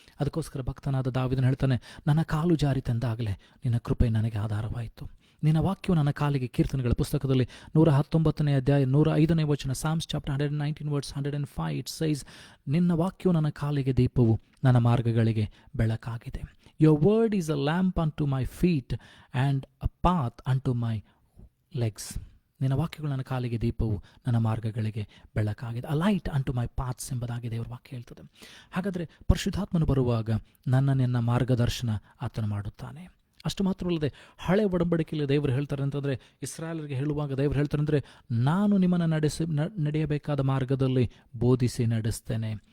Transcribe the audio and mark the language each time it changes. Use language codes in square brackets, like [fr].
[kn] ಅದಕ್ಕೋಸ್ಕರ ಭಕ್ತನಾದ ದಾವೀದನು ಹೇಳ್ತಾನೆ, ನನ್ನ ಕಾಲು ಜಾರಿತೆಂದಾಗಲೇ ನಿನ್ನ ಕೃಪೆ ನನಗೆ ಆಧಾರವಾಯಿತು. ನಿನ್ನ ವಾಕ್ಯವು ನನ್ನ ಕಾಲಿಗೆ. ಕೀರ್ತನೆಗಳ ಪುಸ್ತಕದಲ್ಲಿ 119ನೇ ಅಧ್ಯಾಯ 105ನೇ ವಚನ, [en] psalms chapter 119 verse 105, it says, [kn] ನಿನ್ನ ವಾಕ್ಯವು ನನ್ನ ಕಾಲಿಗೆ ದೀಪವು, ನನ್ನ ಮಾರ್ಗಗಳಿಗೆ ಬೆಳಕಾಗಿದೆ. [en] Your word is a lamp unto my feet and a path unto my legs. [kn] ನಿನ್ನ ವಾಕ್ಯಗಳು ನನ್ನ ಕಾಲಿಗೆ ದೀಪವು, ನನ್ನ ಮಾರ್ಗಗಳಿಗೆ ಬೆಳಕಾಗಿದೆ. [en] a light unto my paths [kn] ಎಂಬುದಾಗಿ ದೇವರ ವಾಕ್ಯ ಹೇಳ್ತದೆ. ಹಾಗಾದರೆ ಪರಿಶುದ್ಧಾತ್ಮನು ಬರುವಾಗ ನಿನ್ನ ಮಾರ್ಗದರ್ಶನ ಆತನು ಮಾಡುತ್ತಾನೆ. ಅಷ್ಟು ಮಾತ್ರವಲ್ಲದೆ ಹಳೆ ಒಡಂಬಡಿಕೆಯಲ್ಲಿ ದೇವರು ಹೇಳ್ತಾರೆ ಅಂತಂದರೆ, ಇಸ್ರಾಯೇಲರಿಗೆ ಹೇಳುವಾಗ ದೇವರು ಹೇಳ್ತಾರೆ ಅಂದರೆ, ನಾನು ನಿಮ್ಮನ್ನು ನಡೆಯಬೇಕಾದ ಮಾರ್ಗದಲ್ಲಿ ಬೋಧಿಸಿ ನಡೆಸ್ತೇನೆ.